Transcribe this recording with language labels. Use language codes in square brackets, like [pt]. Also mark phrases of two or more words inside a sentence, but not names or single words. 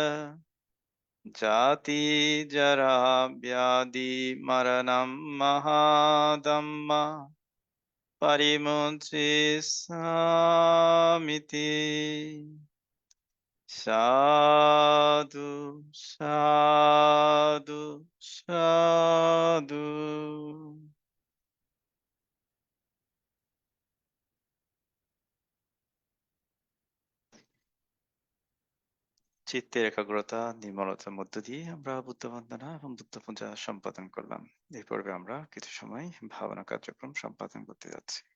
[pi] जाति जरा व्याधि मरणं महाधम्मा परिमुञ्चेष्यामिति साधु साधु साधु [bn] চিত্তের একাগ্রতা নির্মলতার মধ্য দিয়ে আমরা বুদ্ধ বন্দনা এবং বুদ্ধ পূজা সম্পাদন করলাম। এই পর্বে আমরা কিছু সময় ভাবনা কার্যক্রম সম্পাদন করতে যাচ্ছি।